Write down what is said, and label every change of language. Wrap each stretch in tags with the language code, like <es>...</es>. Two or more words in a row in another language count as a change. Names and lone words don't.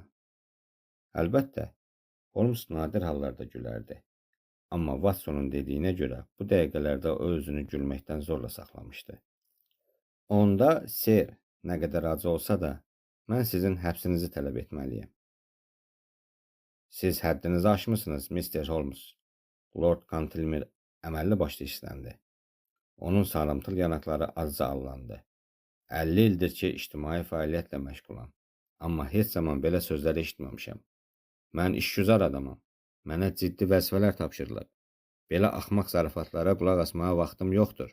<az>Əlbəttə, Holmes nadir hallarda gülərdi. Amma Watsonun dediyinə görə bu dəqiqələrdə o özünü gülməkdən zorla saxlamışdı. Onda, Sir, nə qədər acı olsa da, mən sizin həbsinizi tələb etməliyəm. Siz həddinizi aşmısınız, Mr. Holmes. Lord Cantilmer əməlli başlı işləndi. Onun sarımtıl yanaqları azca allandı. 50 ildir ki, ictimai fəaliyyətlə məşğulam. Amma heç zaman belə sözlər eşitməmişəm. Mən işgüzar adamam. Mənə ciddi vəzifələr tapşırılıb. Belə axmaq zarafatlara qulaq asmağa vaxtım yoxdur.</az>